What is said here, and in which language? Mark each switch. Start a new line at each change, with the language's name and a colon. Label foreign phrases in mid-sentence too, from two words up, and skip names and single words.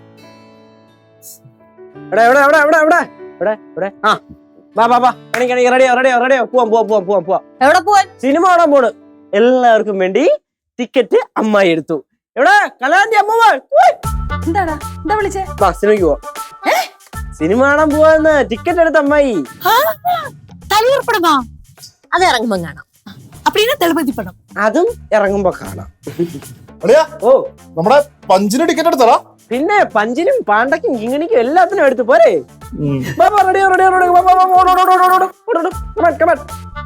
Malayalam: എവിടെ പോവാൻ? സിനിമ കാണാൻ പോണ്. എല്ലാവർക്കും വേണ്ടി ടിക്കറ്റ് അമ്മായി എടുത്തു. എവിടെ കലാന്റെ അമ്മ? എന്താടാ, എന്താ വിളിച്ചേ? സിനിമയ്ക്ക് പോവാ. സിനിമ കാണാൻ പോവാന്ന് ടിക്കറ്റ് എടുത്ത അമ്മായി. തലയുറപ്പടമാ? അത് ഇറങ്ങുമ്പോ കാണാം.
Tamil: அப்படின்னா தளபதி படம்.
Malayalam: അതും ഇറങ്ങുമ്പോ കാണാം. അളിയാ ഓ നമ്മുടെ പഞ്ചിന് ടിക്കറ്റ് എടുത്തടാ. പിന്നെ പഞ്ചിനും പാണ്ടയ്ക്കും കിങ്ങിണിക്കും എല്ലാത്തിനും എടുത്തു പോരെ.
English: ready ready ready